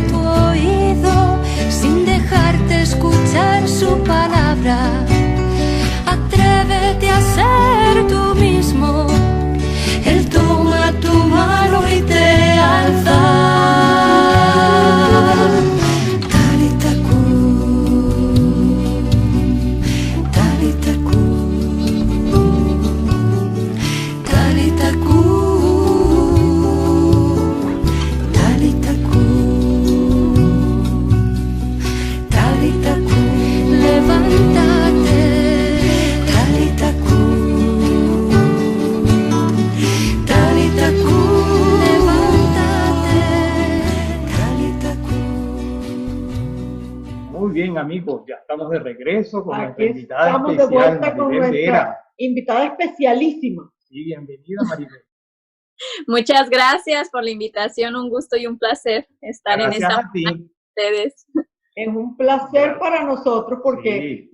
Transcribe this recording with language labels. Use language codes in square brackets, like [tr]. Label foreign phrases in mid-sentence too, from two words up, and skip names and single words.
[es] tu oído sin dejarte escuchar su palabra, atrévete a ser tú mismo. Él toma tu mano y te alza. [arc] טליתא קומי, טליתא קומי, טליתא קומי, טליתא קומי, טליתא קומי, levántate, טליתא קומי, טליתא קומי, levántate, טליתא קומי. [es] Muy bien, amigos, ya estamos de regreso con nuestra Aquí invitada estamos de especial, vuelta con Maribel Vera. nuestra invitada especialísima. Sí, bienvenida, Maribel. Muchas gracias por la invitación, un gusto y un placer estar en Gracias esta a ti. con ustedes. Es un placer para nosotros porque